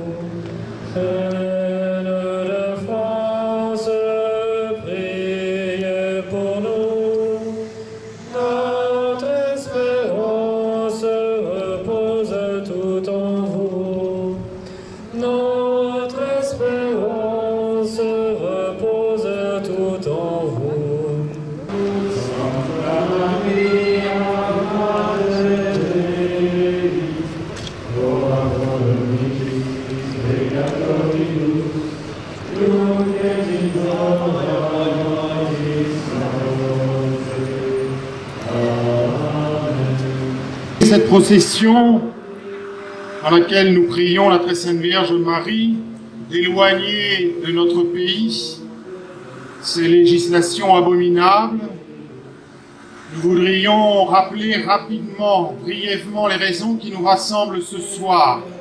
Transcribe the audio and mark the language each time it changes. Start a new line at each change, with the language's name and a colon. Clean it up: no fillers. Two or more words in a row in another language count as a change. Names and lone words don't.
French: Reine de France, priez pour nous. Notre espérance repose tout en vous. Notre espérance repose tout en vous.
Latin: Santa Maria, Madre Dei, ora pro nobis peccatoribus, nunc et in hora mortis nostre. Amen.
French: Cette procession dans laquelle nous prions la très sainte Vierge Marie d'éloigner de notre pays ces législations abominables, nous voudrions rappeler rapidement, brièvement les raisons qui nous rassemblent ce soir.